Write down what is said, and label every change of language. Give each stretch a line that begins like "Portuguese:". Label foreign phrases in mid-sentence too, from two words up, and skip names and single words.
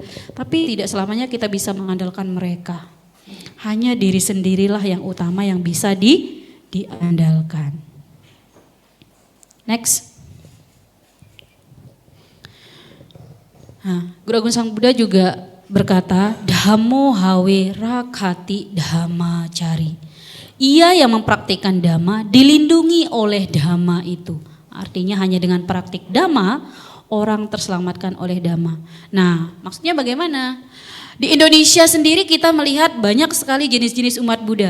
Indonesian: Tapi tidak selamanya kita bisa mengandalkan mereka. Hanya diri sendirilah yang utama yang bisa diandalkan. Next. Guru Agung Sang Buddha juga berkata,
Pali: Dhammo hawe rakhati dhamma cari.
Indonesian: Ia yang mempraktikkan dhamma dilindungi oleh dhamma itu. Artinya hanya dengan praktik dhamma orang terselamatkan oleh dhamma. Nah, maksudnya bagaimana? Di Indonesia sendiri kita melihat banyak sekali jenis-jenis umat Buddha.